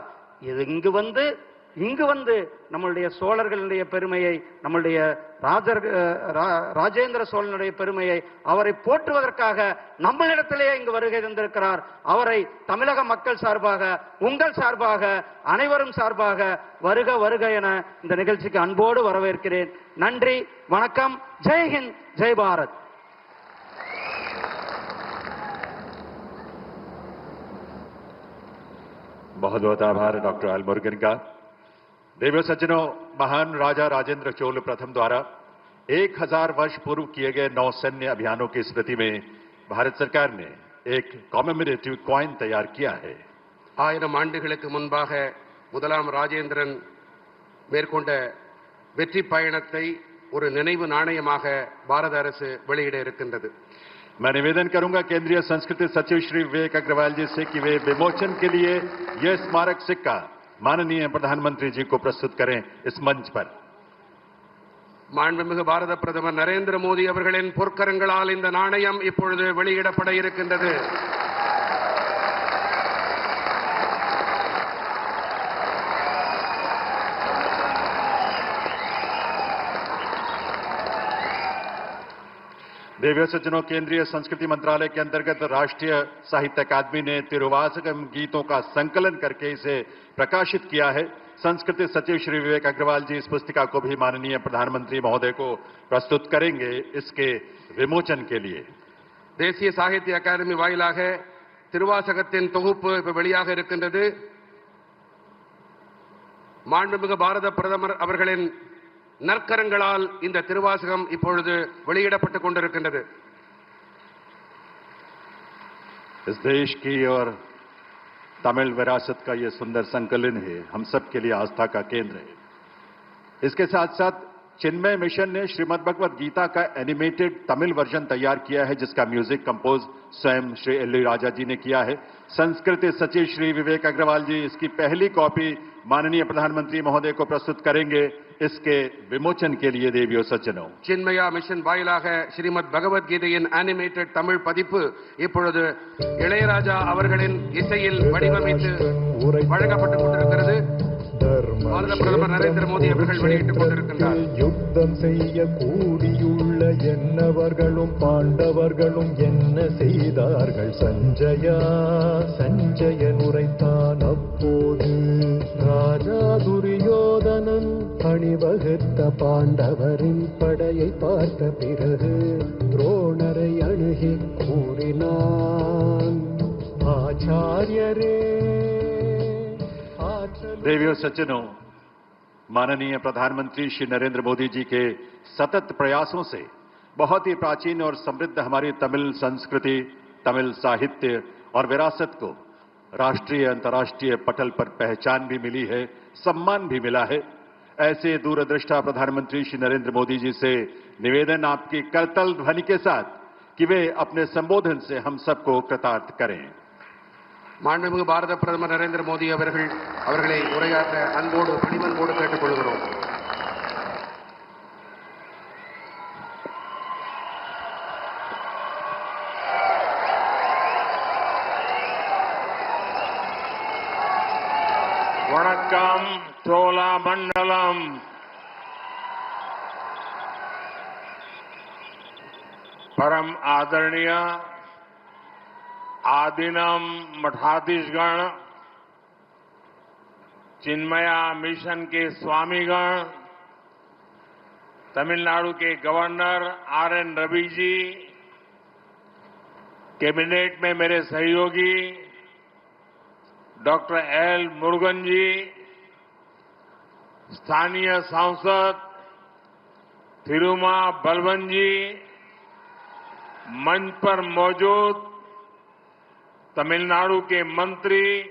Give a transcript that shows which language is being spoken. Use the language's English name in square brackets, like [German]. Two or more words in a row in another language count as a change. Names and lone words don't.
[Tamil] இது இங்கு வந்து நம்மளுடைய சோழர்களுடைய பெருமையை, நம்மளுடைய ராஜேந்திர சோழனுடைய பெருமையை, அவரை போற்றுவதற்காக நம்மளிடத்திலேயே இங்கு வருகை தந்திருக்கிறார். அவரை தமிழக மக்கள் சார்பாக, உங்கள் சார்பாக, அனைவரும் சார்பாக வருக வருக என இந்த நிகழ்ச்சிக்கு அன்போடு வரவேற்கிறேன். நன்றி, வணக்கம். [Hindi] जय हिंद, जय भारत. बहुत बहुत आभार डॉक्टर एल मुरुगन का। देवियों सज्जनों, महान राजा राजेंद्र चोल प्रथम द्वारा 1000 वर्ष पूर्व किए गए नौसैन्य अभियानों की स्मृति में भारत सरकार ने एक [English] commemorative coin [Hindi] तैयार किया है। [Tamil] 1000 ஆண்டுகளுக்கு முன்பாக முதலாம் ராஜேந்திரன் மேற்கொண்ட வெற்றி பயணத்தை ஒரு நினைவு நாணயமாக பாரத அரசு வெளியிட இருக்கின்றது. [Hindi] मैं निवेदन करूंगा केंद्रीय संस्कृति सचिव श्री विवेक अग्रवाल जी से कि वे विमोचन के लिए यह स्मारक सिक्का माननीय प्रधानमंत्री जी को प्रस्तुत करें इस मंच पर। [Tamil] மாண்புமிகு பாரத பிரதமர் நரேந்திர மோடி அவர்களின் பொற்கரங்களால் இந்த நாணயம் இப்பொழுது வெளியிடப்பட இருக்கின்றது. [Hindi] देवियों सज्जनों, केंद्रीय संस्कृति मंत्रालय के अंतर्गत राष्ट्रीय साहित्य अकादमी ने तिरुवाचकम गीतों का संकलन करके इसे प्रकाशित किया है। संस्कृति सचिव श्री विवेक अग्रवाल जी इस पुस्तिका को भी माननीय प्रधानमंत्री महोदय को प्रस्तुत करेंगे इसके विमोचन के लिए। [Tamil] தேசிய சாகித்ய அகாடமி வாயிலாக திருவாசகத்தின் தொகுப்பு இப்ப வெளியாக இருக்கின்றது. மாண்புமிகு பாரத பிரதமர் அவர்களின் நற்கரங்களால் இந்த திருவாசகம் இப்பொழுது வெளியிடப்பட்டுக் கொண்டிருக்கின்றது. [Hindi] इस देश की और तमिल विरासत का ये सुंदर संकलन है, हम सब के लिए आस्था का केंद्र है। इसके साथ साथ चिन्मय मिशन ने श्रीमद् भगवत गीता का [English] animated Tamil version [Hindi] तैयार किया है, जिसका [English] music compose [Hindi] स्वयं श्री एल राजा जी ने किया है। संस्कृति सचिव श्री विवेक अग्रवाल जी इसकी पहली कॉपी माननीय प्रधानमंत्री महोदय को प्रस्तुत करेंगे इसके विमोचन के लिए। देवियों सज्जनों, [Tamil] சின்மயா மிஷன் வாயிலாக ஸ்ரீமத் பகவத்கீதையின் அனிமேட்டட் தமிழ் பதிப்பு இப்பொழுது இளையராஜா அவர்களின் இசையில் வடிவமைத்து வழங்கப்பட்டுக் கொண்டிருக்கிறது. பாரத பிரதமர் நரேந்திர மோடி அவர்கள் வெளியிட்டுக் கொண்டிருக்கின்றார். யுத்தம் செய்ய கூடியுள்ள என்னவர்களும் பாண்டவர்களும் என்ன செய்தார்கள் சஞ்சயா? சஞ்சயன் உரைத்தான் அப்போது, ராஜா துரியோதனன் அணிவகுத்த பாண்டவரின் படையை பார்த்த பிறகு துரோணரை அணுகி கூறினான், ஆச்சாரியரே. [Hindi] देवियों सज्जनों, माननीय प्रधानमंत्री श्री नरेंद्र मोदी जी के सतत प्रयासों से बहुत ही प्राचीन और समृद्ध हमारी तमिल संस्कृति, तमिल साहित्य और विरासत को राष्ट्रीय अंतर्राष्ट्रीय पटल पर पहचान भी मिली है, सम्मान भी मिला है। ऐसे दूरदृष्टा प्रधानमंत्री श्री नरेंद्र मोदी जी से निवेदन आपकी करतल ध्वनि के साथ कि वे अपने संबोधन से हम सबको कृतार्थ करें। [Tamil] மாண்புமிகு பாரத பிரதமர் நரேந்திர மோடி அவர்களை உரையாற்ற அன்போடு பணிவன்போடு கேட்டுக் கொள்கிறோம். வணக்கம் சோழா மண்டலம். [Hindi] परम आदरणीय आदिनम मठाधीशगण, चिन्मया मिशन के स्वामीगण, तमिलनाडु के गवर्नर आर.एन. रवि जी, कैबिनेट में मेरे सहयोगी डॉक्टर एल. मुरुगन जी, स्थानीय सांसद थिरुमा बलवन जी, मंच पर मौजूद तमिलनाडु के मंत्री,